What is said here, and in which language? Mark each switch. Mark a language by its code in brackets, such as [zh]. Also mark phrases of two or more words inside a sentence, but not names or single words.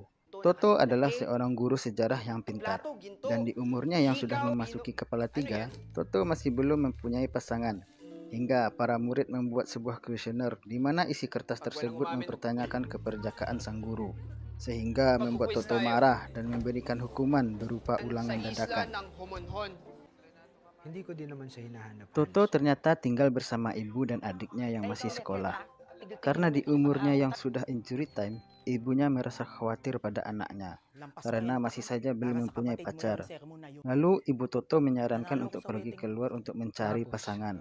[id] Toto adalah seorang guru sejarah yang pintar, dan di umurnya yang sudah memasuki kepala 3, Toto masih belum mempunyai pasangan. Hingga para murid membuat sebuah kuesioner di mana isi kertas tersebut mempertanyakan keperjakaan sang guru, sehingga membuat Toto marah dan memberikan hukuman berupa ulangan dadakan. [tl] Hindi ko din naman siya hinahanap. [id] Toto ternyata tinggal bersama ibu dan adiknya yang masih sekolah. Karena di umurnya yang sudah [en] injury time, [id] ibunya merasa khawatir pada anaknya karena masih saja belum mempunyai pacar. Lalu ibu Toto menyarankan untuk pergi keluar untuk mencari pasangan.